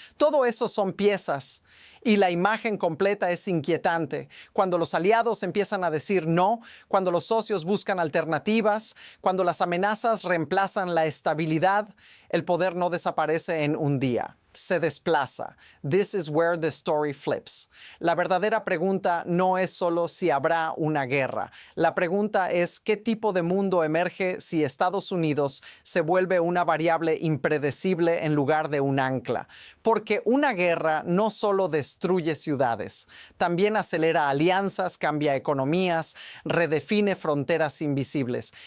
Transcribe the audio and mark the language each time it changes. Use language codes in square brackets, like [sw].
[es] Todo eso son piezas. Y la imagen completa es inquietante. Cuando los aliados empiezan a decir no, cuando los socios buscan alternativas, cuando las amenazas reemplazan la estabilidad, el poder no desaparece en un día. Se desplaza. [en] This is where the story flips. [es] La verdadera pregunta no es solo si habrá una guerra. La pregunta es qué tipo de mundo emerge si Estados Unidos se vuelve una variable impredecible en lugar de un ancla. Porque una guerra no solo destruye ciudades, también acelera alianzas, cambia economías, redefine fronteras invisibles.